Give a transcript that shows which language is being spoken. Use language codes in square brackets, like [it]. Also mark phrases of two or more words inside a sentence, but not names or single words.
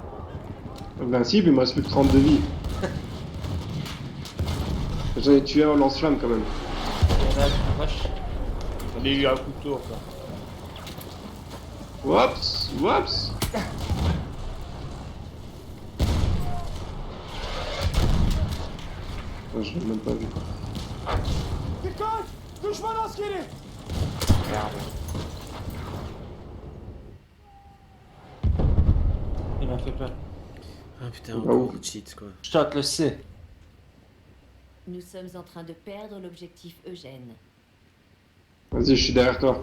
[fr] Invincible, il me reste plus que 30 de vie. J'en ai tué un au lance-flamme quand même. Il y en a une vache. J'en ai eu un couteau, quoi. Oups, oups. Oh, je l'ai même pas vu. [tr] Dikkat! Düşman askeri! [fr] Il m'a fait peur. Ah putain, Bah, encore où le cheat quoi. Je tente le C. Nous sommes en train de perdre l'objectif Eugène. Vas-y, je suis derrière toi.